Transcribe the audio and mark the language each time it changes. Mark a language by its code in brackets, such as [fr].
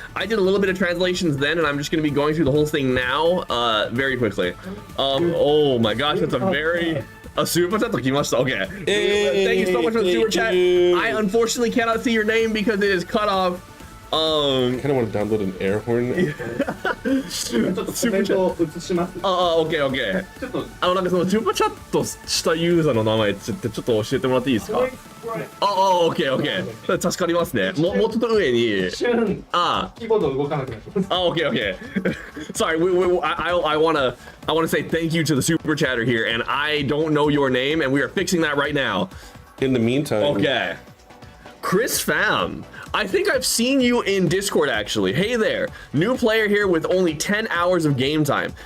[en] I did a little bit of translations then, and I'm just going to be going through the whole thing now very quickly. Oh my gosh, that's a very... A super chat to okay. Hey, thank you so much for the super chat. you. I unfortunately cannot see your name because it is cut off. I kind of want to download an air horn. [ja] ちょっとコメントを映します。 [en] OK OK。 [ja] ちょっとなんかそのスーパーチャットしたユーザーの名前ちょっと教えてもらっていいですか？ OK OK。 助かりますね。もうちょっと上に。一瞬あキーボード動かなくなってます。 [en] OK OK. Sorry, I wanna say thank you to the super chatter here, and I don't know your name, and we are fixing that right now. In the meantime, Okay. Chris Pham. I think I've seen you in Discord actually. Hey there, new player here with only 10 hours of game time.